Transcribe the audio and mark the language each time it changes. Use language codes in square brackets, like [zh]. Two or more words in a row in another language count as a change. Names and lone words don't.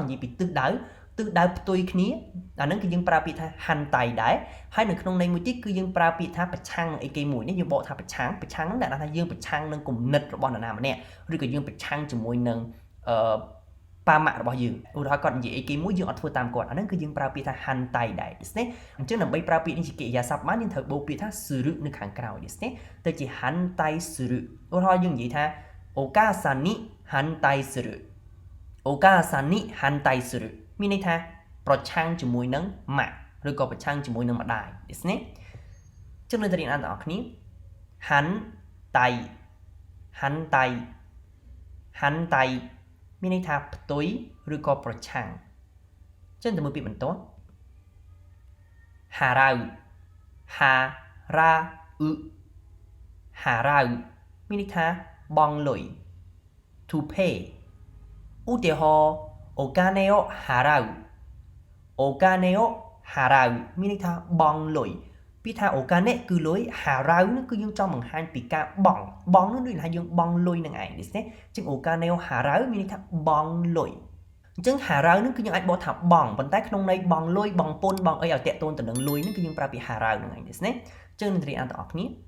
[km] និយាយពីទិសដៅផ្ទុយគ្នាអាហ្នឹងគឺយើងប្រើពាក្យថា hantai ដែរហើយនៅក្នុងន័យមួយទៀតគឺយើងប្រើពាក្យថាប្រឆាំងអីគេមួយនេះយើងបកថាប្រឆាំងហ្នឹងដែលថាយើងប្រ ឆាំងនឹងគំនិតរបស់នរណាម្នាក់ឬក៏យើងប្រឆាំងជាមួយនឹងប៉ាម៉ាក់របស់យើងឧទាហរណ៍គាត់និយាយអីគេមួយយើងអត់ធ្វើតាម គាត់អាហ្នឹងគឺយើងប្រើពាក្យថា hantai ដែរですねអញ្ចឹងដើម្បីប្រើពាក្យនេះជាកិរិយាសព្ទបានយើងត្រូវ បូកពាក្យថា suru នៅខាងក្រោយですねទៅជា [ja] 反対する [km] ឧទាហរណ៍យើងនិយាយថា [ja] お母さんに反対する お母さんに反対する [km] មានន័យថាប្រឆាំងជាមួយនឹងម៉ាក់ឬក៏ប្រឆាំងជាមួយនឹងម្ដាយですねចឹងនៅទៅរៀនអានទាំងអស់គ្នា [ja] 反対 反対 反対 [km] មានន័យថាផ្ទុយឬក៏ប្រឆាំងចឹងទៅមើលពាក្យបន្ទាប់ [ja] 払う 払う 払う [km] មានន័យថាបង់លុយ [en] to pay [km] ឧទាហរណ៍ [ja] お金を払う お金を払う [km] មានន័យថាប ង់លុយពីថា okane គឺលុយ harau នោះគឺយើងចង់បង្ហាញពីការបង់នោះដូចថាយើងបង់លុយនឹងឯងនេះទេចឹង [ja] お金を払う [km] មានន័យថាបង់លុយអញ្ចឹង harau នោះគឺយើងអាចបកថាបង់ប៉ុន្តែក្នុងន័យបង់លុយបង់ពន្ធបង់អីឲ្យតាក់ទងទៅនឹងលុយនោះគឺយើងប្រើពាក្យ harau នឹងឯងនេះទេចឹងនឹងរៀនអានទាំងអស់គ្នា